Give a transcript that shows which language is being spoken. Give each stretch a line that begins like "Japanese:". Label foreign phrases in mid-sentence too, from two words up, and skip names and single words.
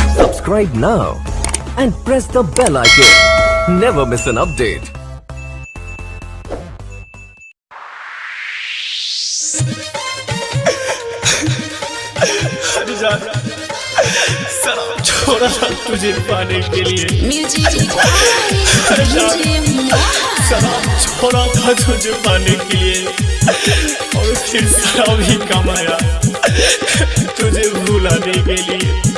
English: subscribe now and press the bell icon. Never miss an update.
Hindi: सलाम छोड़ा था तुझे पाने के लिए। सलाम छोड़ा था तुझे पाने के लिए और फिर शराब ही कमाया तुझे भुलाने के लिए।